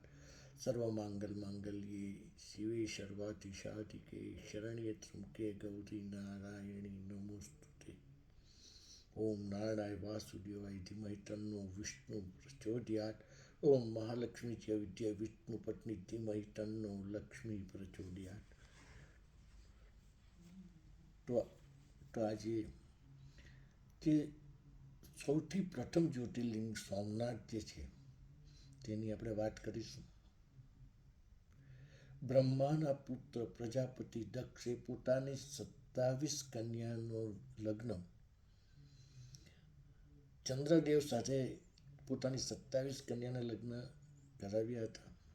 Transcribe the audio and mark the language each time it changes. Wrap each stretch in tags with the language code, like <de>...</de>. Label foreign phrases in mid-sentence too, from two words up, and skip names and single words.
<sa>सर्वमांगल मांगल्ये शिवे सर्वार्थ साधिके शरण्ये त्र्यंबके गौरी नारायणी नमोस्तुते। ओम नारायण वासुदेवाय धीमहि तन्नो विष्णु प्रचोदयात्। ओम महालक्ष्मी च विद्या विष्णु पत्नी धीमहि तन्नो लक्ष्मी प्रचोदयात्।</sa> <gu>तो આજે જે સૌથી પ્રથમ જ્યોતિર્લિંગ સોમનાથ જે છે તેની આપણે વાત કરીશું। બ્રહ્માના પુત્ર પ્રજાપતિ દક્ષે પોતાની 27 કન્યાનો લગ્ન ચંદ્રદેવ સાથે પોતાની 27 કન્યાના લગ્ન કરાવ્યા હતા।</gu>